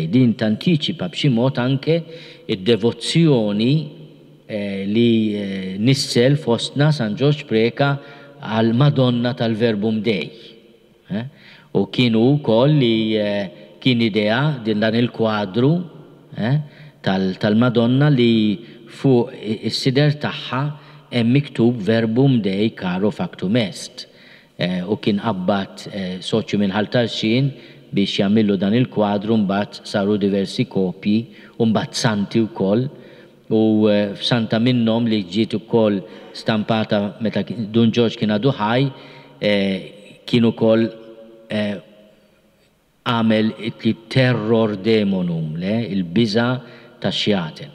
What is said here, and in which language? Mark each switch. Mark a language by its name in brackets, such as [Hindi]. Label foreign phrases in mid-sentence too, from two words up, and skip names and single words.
[Maltese] Din tantiċipa b'xi mod anke id-devozzjoni li nissel fostna San Ġorġ Preka għal Madonna tal-Verbum Dei. U kienu wkoll li kien idea din dan il-kwadru tal-Madonna li fuq is-sider tagħha hemm miktub [Latin] Verbum Dei caro factum est. [Maltese] U kien qabad soċju minn Ħaltarxin biex jagħmlu dan il-kwadru mbagħad saru diversi kopji u mbagħad santi wkoll. U f'santa minnhom li ġiet ukoll stampata meta Dun Ġorġ kien għadu ħaj kien ukoll għamel [Latin] terror demonum, [Maltese] il-biża tax-xjaten.